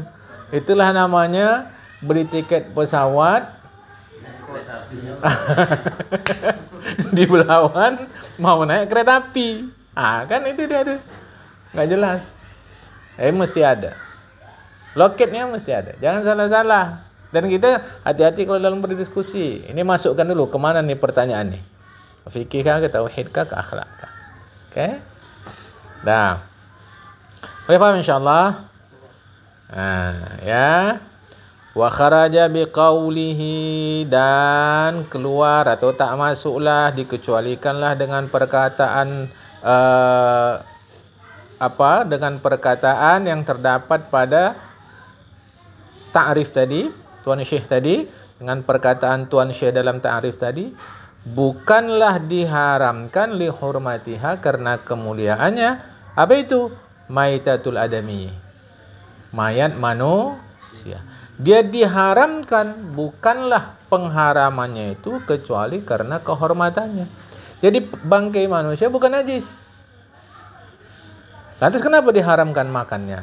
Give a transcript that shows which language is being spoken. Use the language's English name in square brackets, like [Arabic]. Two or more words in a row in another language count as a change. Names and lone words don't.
[Indonesian] Itulah namanya beli tiket pesawat di Belawan mau naik kereta api. Kan itu dia tu. Enggak jelas. Mesti ada. Loketnya mesti ada. Jangan salah-salah. Dan kita hati-hati kalau dalam berdiskusi. Ini masukkan dulu kemana nih pertanyaan nih. Fikih kah, ke tauhid kah, ke akhlak kah. Okey. Dah. [Malay] Boleh faham insyaAllah? [Arabic] Ya. Wa kharaja biqaulihi, [Indonesian] dan keluar atau tak masuklah, dikecualikanlah dengan perkataan dengan perkataan yang terdapat pada ta'rif tadi, Tuan Syekh tadi, dengan perkataan Tuan Syekh dalam ta'rif tadi, bukanlah diharamkan [Arabic] li hurmatiha, [Indonesian] karena kemuliaannya. Apa itu? [Arabic] Maitatul adami, [Indonesian] mayat manusia. Dia diharamkan, bukanlah pengharamannya itu kecuali karena kehormatannya. Jadi bangkai manusia bukan najis. Lantas kenapa diharamkan makannya?